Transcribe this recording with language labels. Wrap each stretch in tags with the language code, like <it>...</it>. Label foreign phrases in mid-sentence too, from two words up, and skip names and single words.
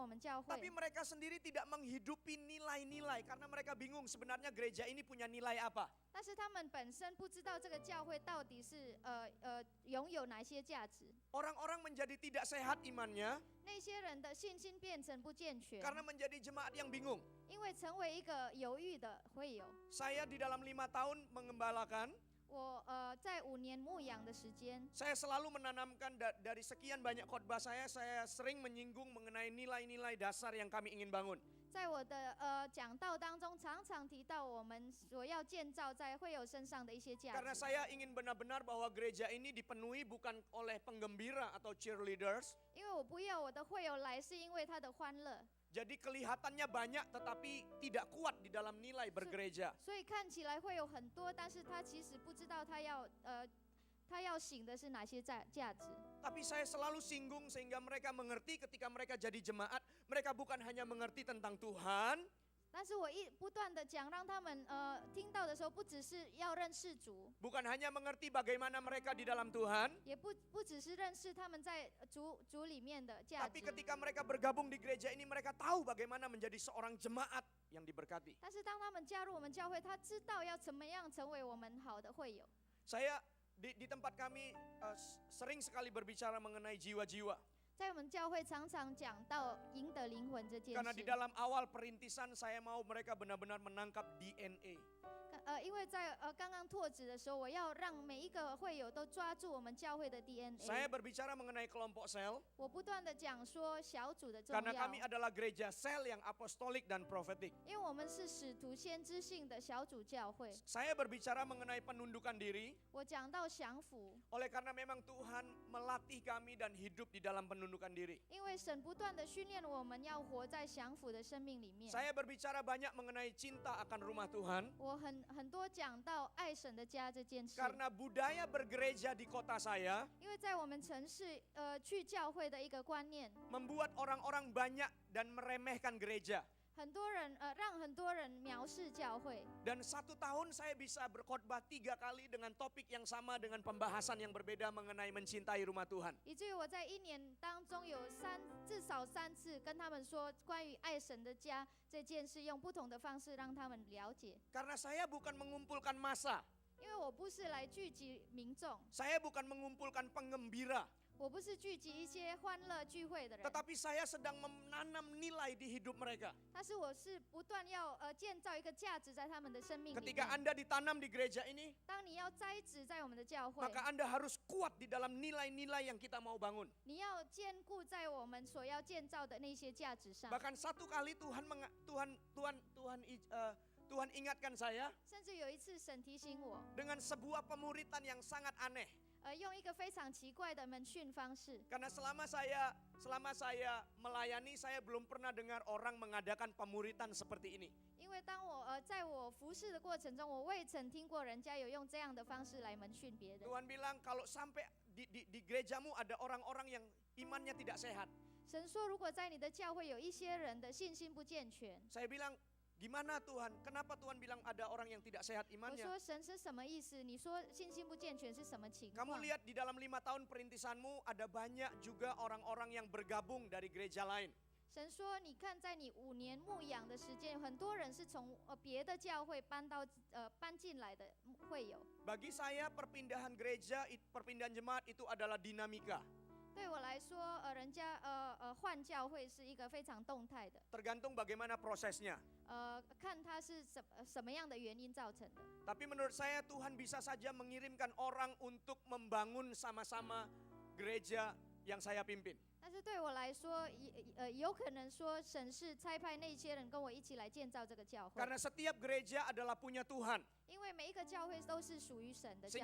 <zh>教</zh> <id>Tapi</id> <zh>会，</zh> <id>mereka sendiri tidak menghidupi nilai-nilai karena mereka bingung sebenarnya gereja ini punya nilai apa.</id> <zh>但是他们本身不知道这个教会到底是拥有哪些价值。</zh> <id>Orang-orang menjadi tidak sehat imannya</id> <zh>那些人的信心变成不健全，</zh> <id>karena menjadi jemaat yang bingung.</id> <zh>因为成为一个犹豫的会友。</zh> <id>Saya di dalam 5 tahun mengembalakan,</id> <zh>我在5年牧养的时间，</zh> <id>saya selalu menanamkan dari sekian banyak khotbah saya sering menyinggung mengenai nilai-nilai dasar yang kami ingin bangun.</id> <zh>在我的讲道当中，常常提到我们所要建造在会友身上的一些价</zh> <id>Karena</id> <zh>值。</zh> <id>saya ingin benar-benar bahwa gereja ini dipenuhi bukan oleh penggembira atau cheerleaders.</id> <zh>因为我不要我的会友来，是因为他的欢乐，</zh> <id>Jadi kelihatannya banyak tetapi tidak kuat di dalam nilai bergereja.</id> <zh>所以看起来会有很多，但是他其实不知道他要醒的是哪些价值。</zh> <id>Tapi saya selalu singgung sehingga mereka mengerti ketika mereka jadi jemaat, mereka bukan hanya mengerti tentang Tuhan,</id> <zh>但是我不断的讲，让他们听到的时候，不只是要认识主，</zh> <id>bukan hanya mengerti bagaimana mereka di dalam Tuhan,</id> <zh>也不只是认识他们在主里面的价</zh> <id>tapi</id> <zh>值。</zh> <id>ketika mereka bergabung di gereja ini mereka tahu bagaimana menjadi seorang jemaat yang diberkati.</id> <zh>但是当他们加入我们教会，他知道要怎么样成为我们好的会友。</zh> <id>Saya di tempat kami sering sekali berbicara mengenai jiwa-jiwa.</id> <zh>在我们教会常常讲到赢得灵魂这件</zh> <id>Karena di</id> <zh>事，</zh> <id>dalam awal perintisan saya mau mereka benar-benar menangkap DNA.</id> <zh>因为在刚刚拓址的时候，我要让每一个会友都抓住我们教会的</zh> <id>Saya</id> <zh>DNA。</zh> <id>berbicara mengenai kelompok sel</id> <zh>我不断的讲说小组的重</zh> <id>karena</id> <zh>要，</zh> <id>kami adalah gereja sel yang apostolik dan profetik.</id> <zh>因为我们是使徒先知性的小组教会。</zh> <id>Saya berbicara mengenai penundukan diri</id> <zh>我讲到降服，</zh> <id>oleh karena memang Tuhan melatih kami dan hidup di dalam penundukan diri.</id> <zh>因为神不断的训练我们要活在降服的生命里面。</zh> <id>Saya berbicara banyak mengenai cinta akan rumah Tuhan</id> <zh>我很多讲到爱神的家这件事，</zh> <id>karena budaya bergereja di kota saya</id> <zh>因为在我们城市去教会的一个观念，</zh> <id>membuat orang-orang banyak dan meremehkan gereja.</id> <zh>很多人让很多人藐视教会。</zh> <id>Dan 1 tahun saya bisa berkhotbah 3 kali dengan topik yang sama dengan pembahasan yang berbeda mengenai mencintai rumah Tuhan.</id> <zh>以至于我在1年当中有至少3次跟他们说关于爱神的家这件事，用不同的方式让他们了解。</zh> <id>Karena saya bukan mengumpulkan massa,</id> <zh>因为我不是来聚集民众，</zh> <id>saya bukan mengumpulkan penggembira,</id> <zh>我不是聚集一些欢乐聚会的人，</zh> <id>tetapi saya sedang menanam nilai di hidup mereka.</id> <zh>但是我是不断要建造一个价值在他们的生命里</zh> <id>Ketika</id> <zh>面。</zh> <id>Anda ditanam di gereja ini,</id> <zh>当你要栽植在我们的教会，</zh> <id>maka Anda harus kuat di dalam nilai-nilai yang kita mau bangun.</id> <zh>你要坚固在我们所要建造的那些价值上。</zh> <id>Bahkan 1 kali Tuhan ingatkan saya</id> <zh>甚至有一次神提醒我，</zh> <id>dengan sebuah pemuritan yang sangat aneh.</id> <zh>用一个非常奇怪的门训方式。</zh> <id>Karena selama saya melayani, saya belum pernah dengar orang mengadakan pemuritan seperti ini.</id> <zh>因为当我在我服侍的过程中，我未曾听过人家有用这样的方式来门训别人。</zh> <id>Tuhan bilang kalau sampai di gerejamu ada orang-orang yang imannya tidak sehat.</id> <zh>神说，如果在你的教会有一些人的信心不健全，</zh> <id>Saya bilang, gimana Tuhan? Kenapa Tuhan bilang ada orang yang tidak sehat</id> <zh>我</zh> <id>imannya?</id> <zh>说神是什么意思？你说信心不健全是什么情</zh> <id>Kamu</id> <zh>况？</zh> <id>lihat di dalam 5 tahun perintisanmu ada banyak juga orang-orang yang bergabung dari gereja lain.</id> <zh>神说，你看，在你5年牧养的时间，很多人是从别的教会搬进来的会友。</zh> <id>Bagi saya perpindahan gereja, perpindahan jemaat itu adalah dinamika.</id> <zh>对我来说，人家换教会是一个非常动态的，</zh> <id>Tergantung bagaimana prosesnya.</id> <zh>看它是什么样的原因造成的。</zh> <id>Tapi menurut saya Tuhan bisa saja mengirimkan orang untuk membangun sama-sama gereja yang saya pimpin.</id> <zh>但是对我来说，有可能说神是差派那些人跟我一起来建造这个教会，</zh> <id>Karena setiap gereja adalah punya Tuhan.</id> <zh>因为每一个教会都是属于神的教</zh>